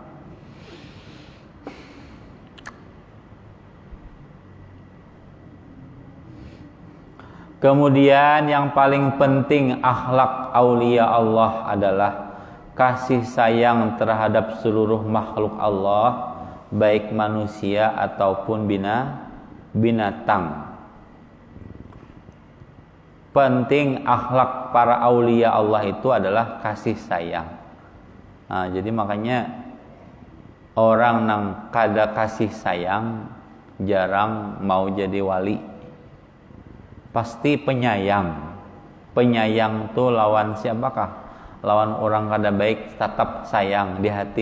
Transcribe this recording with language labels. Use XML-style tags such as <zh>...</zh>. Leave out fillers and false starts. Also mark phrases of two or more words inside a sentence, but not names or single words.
<id>Kemudian yang paling penting akhlak aulia Allah adalah kasih sayang terhadap seluruh makhluk Allah, baik manusia ataupun binatang. Penting akhlak para aulia Allah itu adalah kasih sayang.</id> <bjn>Nah, jadi makanya orang nang kada kasih sayang jarang mau jadi wali.</bjn> <id>Pasti penyayang.</id> <bjn>Penyayang tuh lawan siapakah? Lawan orang kada baik tetap sayang di hati.</bjn>